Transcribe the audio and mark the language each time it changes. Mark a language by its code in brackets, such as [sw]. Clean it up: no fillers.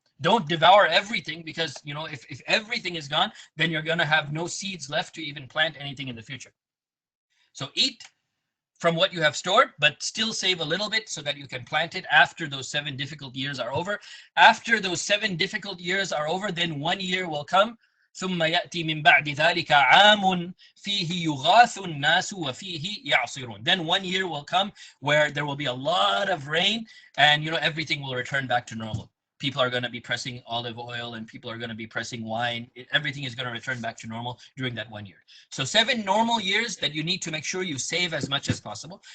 [en] Don't devour everything, because if everything is gone, then you're going to have no seeds left to even plant anything in the future. So eat from what you have stored, but still save a little bit so that you can plant it after those 7 difficult years are over. After those 7 difficult years are over, then 1 year will come. [ar] ثم يأتي من بعد ذلك عام فيه يغاث الناس وفيه يعصرون. [en] Then 1 year will come where there will be a lot of rain, and everything will return back to normal. People are going to be pressing olive oil, and people are going to be pressing wine. Everything is going to return back to normal during that 1 year. So 7 normal years that you need to make sure you save as much as possible.